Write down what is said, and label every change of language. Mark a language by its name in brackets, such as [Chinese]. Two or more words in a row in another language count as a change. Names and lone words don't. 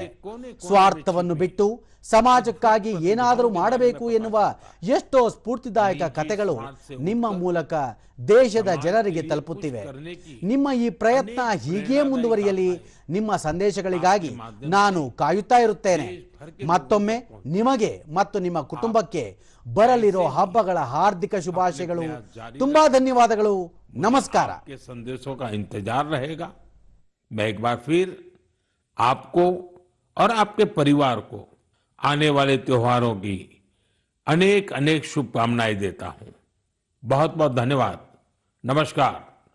[Kannada] ಸ್ವಾರ್ಥವನ್ನು ಬಿಟ್ಟು ಸಮಾಜಕ್ಕಾಗಿ ಏನಾದರೂ ಮಾಡಬೇಕು ಎನ್ನುವ ಎಷ್ಟೋ ಸ್ಫೂರ್ತಿದಾಯಕ ಕಥೆಗಳು ನಿಮ್ಮ ಮೂಲಕ ದೇಶದ ಜನರಿಗೆ ತಲುಪುತ್ತಿವೆ. ನಿಮ್ಮ ಈ ಪ್ರಯತ್ನ ಹೀಗೆ ಮುಂದುವರಿಯಲಿ. ನಿಮ್ಮ ಸಂದೇಶಗಳಿಗಾಗಿ ನಾನು ಕಾಯುತ್ತಾ ಇರುತ್ತೇನೆ. ಮತ್ತೊಮ್ಮೆ ನಿಮಗೆ ಮತ್ತು ನಿಮ್ಮ ಕುಟುಂಬಕ್ಕೆ ಬರಲಿರೋ ಹಬ್ಬಗಳ ಹಾರ್ದಿಕ ಶುಭಾಶಯಗಳು. ತುಂಬಾ ಧನ್ಯವಾದಗಳು. ನಮಸ್ಕಾರ. [Hindi] के संदेशों का इंतजार रहेगा. मैं एक बार फिर आपको और आपके परिवार को आने वाले त्योहारों की अनेक अनेक शुभकामनाएं देता हूं. बहुत बहुत धन्यवाद. नमस्कार.